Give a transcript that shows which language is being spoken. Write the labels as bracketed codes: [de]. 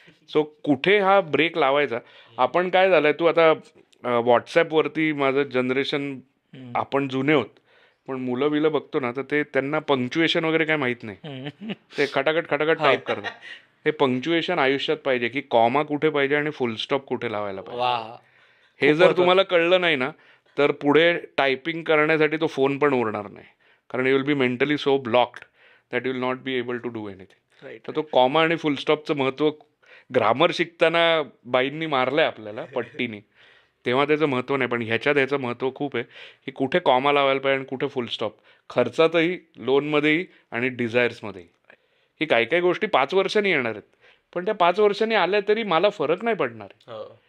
[mr] So कुठे हा break लावायचा. आपण काय झालंय, तू आता व्हॉट्सॲपवरती माझं जनरेशन, आपण जुने होत, पण मुलं बिलं बघतो ना, तर ते त्यांना पंक्च्युएशन वगैरे काय माहीत नाही. ते खटाखट टाईप करतात. हे पंक्च्युएशन आयुष्यात पाहिजे, की कॉमा कुठे पाहिजे आणि फुल स्टॉप कुठे लावायला पाहिजे. हे जर तुम्हाला कळलं नाही ना, तर पुढे टायपिंग करण्यासाठी तो फोन पण उरणार नाही. [en] कारण you will be mentally so blocked that you will not be able to do anything. [mr] तर तो कॉमा आणि फुल स्टॉपचं महत्त्व ग्रामर शिकताना बाईंनी मारलंय आपल्याला पट्टीने, तेव्हा त्याचं महत्त्व नाही. पण ह्याचं महत्त्व खूप आहे, की कुठे कॉमा लावायला पाहिजे आणि कुठे फुल स्टॉप. खर्चातही, लोनमध्येही आणि डिझायर्समध्येही. ही काही काही गोष्टी 5 वर्षांनी येणार आहेत, पण त्या 5 वर्षांनी आल्या तरी मला फरक नाही पडणार आहे.